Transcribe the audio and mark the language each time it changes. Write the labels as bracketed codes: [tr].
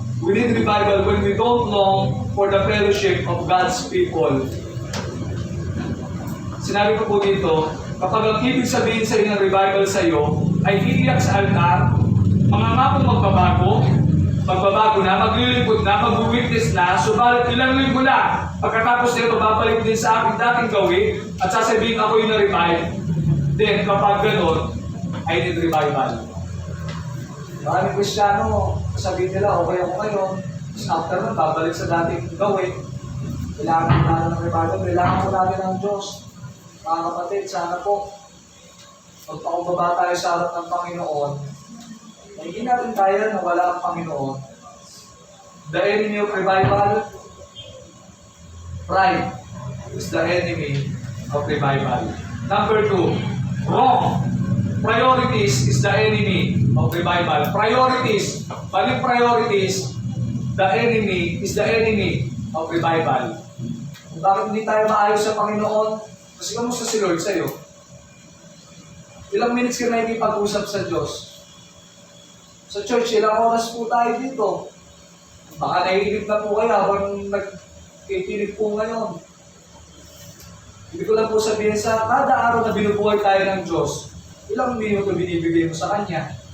[en] We need revival when we don't long for the fellowship of God's people. [tl] Sinabi ko po dito, kapag ang ibig sabihin sa iyo ng revival sa iyo ay iiyak sa altar, mga ngapong magbabago na, maglilingkod na, mag-witness na, subalit ilang linggo na, pagkatapos nito, babalik din sa aking dating gawin at sasabihin ako yung na-revive. Then, kapag gano'n, [en] I need revival. [tl] Maraming Kristiyano, sasabihin nila, okay ako ngayon, after nun, babalik sa dating gawin. Kailangan po natin ng revival, kailangan po natin ng Diyos. Mga kapatid, sana po, magpakumbaba tayo sa harap ng Panginoon. Hindi natin kaya na wala ang Panginoon. [en] The enemy of revival, pride is the enemy of revival. Number 2, wrong. Priorities is the enemy of revival. Priorities, maling priorities, the enemy is the enemy of revival. [tl] Kung bakit hindi tayo maayos sa Panginoon? Kasi kamusta si Lord sa'yo? Ilang minutes ka na hindi pag-usap sa Diyos? Sa church, ilang oras po tayo dito. Baka naiinip na po kayo habang nakikinig po ngayon. Hindi ko lang po sabihin sa kada araw na binubuhay tayo ng Diyos, ilang minuto binibigay mo sa Kanya.